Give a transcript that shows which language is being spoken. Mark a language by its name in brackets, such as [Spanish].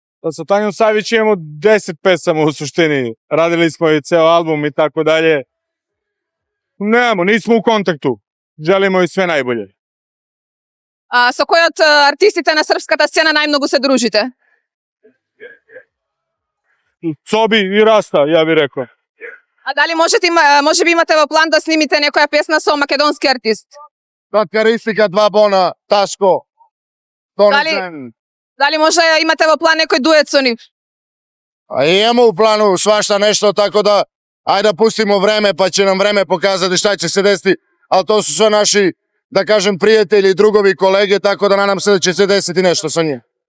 [Serbian] Sa Tanjom Savić imamo 10 pesama u suštini. Radili smo i ceo album i tako dalje. Nemamo, nismo u kontaktu. Želimo i sve najbolje. [Macedonian] Со кој од артистите на српската сцена најмногу се дружите? [Serbian] Cobi i Rasta, ja bih rekao. [Macedonian] Дали може би имате во план да снимите некоја песна со македонски артист? [Serbian] Karakteristika, 2 bona, Taško. [Macedonian] Дали може имате во план некој дует со нив? [Serbian] Imamo u planu svašta nešto, tako da ajde da pustimo vreme, pa će nam vreme pokazati šta će se desiti, ali to su sve naši, da kažem, prijatelji, drugovi, kolege, tako da nadam se da će se desiti nešto sa njim.